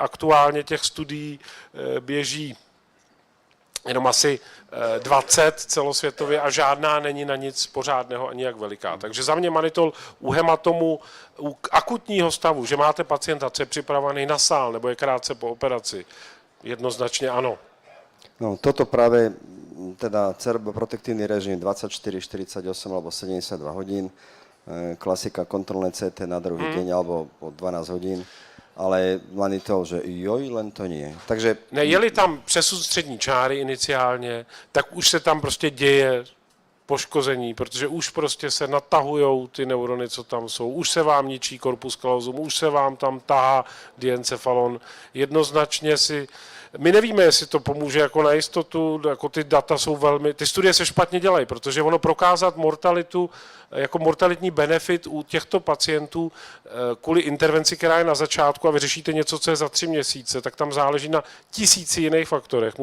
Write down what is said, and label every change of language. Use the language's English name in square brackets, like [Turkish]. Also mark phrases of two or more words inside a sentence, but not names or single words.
[Czech] Aktuálně těch studií běží jenom asi 20 celosvětově a žádná není na nic pořádného ani jak veliká. Takže za mě manitol u hematomu, u akutního stavu, že máte pacienta, co je připravený na sál nebo je krátce po operaci, jednoznačně ano. [Slovak] No, toto práve, teda cerebroprotektívny režim 24, 48 alebo 72 hodín, klasika kontrolné CT na druhý deň alebo po 12 hodín, ale manitol, že joj, len to nie. Takže... [Czech] Ne, je-li tam přesud střední čáry iniciálně, tak už se tam prostě děje poškození, protože už prostě se natahujou ty neurony, co tam jsou, už se vám ničí [Latin] corpus callosum, [Czech] už se vám tam tahá diencefalon. Jednoznačně si... My nevíme, jestli to pomůže jako na jistotu, jako ty data jsou velmi, ty studie se špatně dělají, protože ono prokázat mortalitu jako mortalitní benefit u těchto pacientů kvůli intervenci, která je na začátku a vy řešíte něco, co je za 3 měsíce, tak tam záleží na tisíci jiných faktorech.